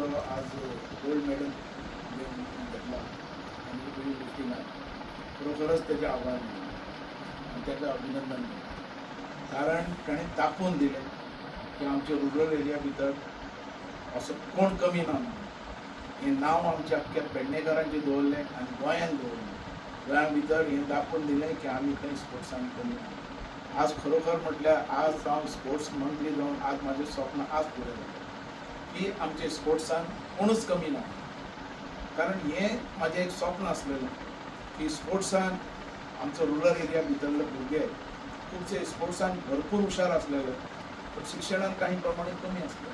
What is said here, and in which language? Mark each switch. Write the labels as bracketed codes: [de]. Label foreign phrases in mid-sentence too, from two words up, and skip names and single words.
[mr] आज गोल्ड मेडल घेतला आणि वेळी लिफ्टिंगात खरोखरच त्याचे आभार मानले आणि त्याचं अभिनंदन केलं. कारण त्याने दाखवून दिले की [kok] आमच्या [en] rural area [kok] भितर असं कोण कमी ना हे नाव आमच्या अख्ख्या पेडणेकरांचे दवरलें आणि गोंयान दवरलें. गोंया भितर हे दाखवून दिलें की आमी खंय स्पोर्ट्सान कमी ना. आज खरोखर म्हटल्यार आज हांव स्पोर्ट्स मंत्री जावन आज माझे स्वप्न आज पुरे जालें की आमचे स्पोर्ट्सान कोणूच कमी ना. कारण हे माझे एक स्वप्न आसलेलें की स्पोर्ट्सान आमचो [en] rural area [kok] भितरले भुरगे खुबशे स्पोर्ट्सान भरपूर हुशार आसलेले पण शिक्षणान काही प्रमाणे कमी आसले.